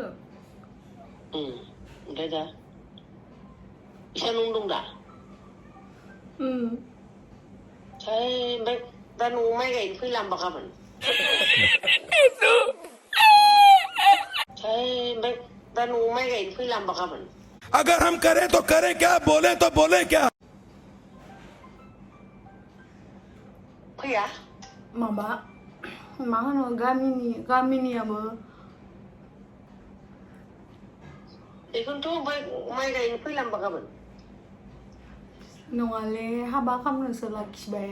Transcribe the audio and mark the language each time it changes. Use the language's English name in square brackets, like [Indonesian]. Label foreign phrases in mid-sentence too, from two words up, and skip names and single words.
[Bodo] ओमफ्राय दा इसा न'आव दं दा ओमफ्राय दा न'आव माइ गायनो फैला होमबा गाबोन ओमफ्राय दा न'आव माइ गायनो फैला होमबा गाबोन [Hindi] अगर हम करें तो करें क्या बोले तो बोले क्या [Bodo] फैया माबा मा होनो गामिनियाबो बेखौनोथ' ओमफ्राय माइ गायनो फैला होमबा गाबोन नङाले हाबा खालामनोसो लाखिबाय